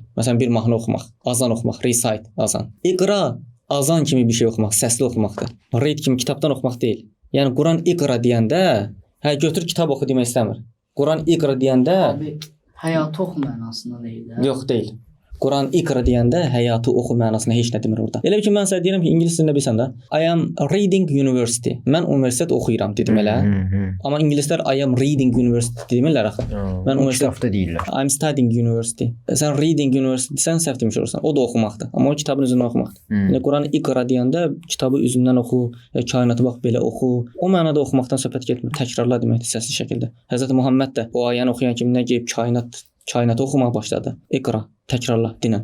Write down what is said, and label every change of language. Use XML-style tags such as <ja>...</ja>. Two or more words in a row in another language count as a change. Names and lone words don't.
<az>Məsələn bir mahnı oxumaq, azan oxumaq, recite, azan. İqra azan kimi bir şey oxumaq, səsli oxumaqdır. Read kimi kitabdan oxumaq deyil. Yəni Quran iqra deyəndə, götür kitab oxu demək istəmir. Quran iqra deyəndə həyatı oxu mənasında deyil. Yox, deyil. Quran iqra deyəndə həyatı oxu mənasında heç nə demir orada. Elə ki mən sənə deyirəm ki, ingilis dilində bilsən də,</az> <en>I am reading university.</en> <az>Mən universitet oxuyuram dedim elə. Amma ingilislər</az> <en>I am reading university</en> <az>demirlər axı. Mən universitetdə deyirlər.</az> <en>I'm studying university.</en> <az>Sən</az> <en>reading university</en> <az>sən səhv demiş olursan. O da oxumaqdır. Amma o kitabın üzündən oxumaqdır. Yəni Quran iqra deyəndə kitabı üzündən oxu, kainatı bax belə oxu. O mənada oxumaqdan söhbət getmir. Təkrarla deməkdir səsli şəkildə. Həzrət Muhammed də o ayəni oxuyan kimi nə deyib kainatı oxumağa başladı. İqra, təkrarla, dinən.</az>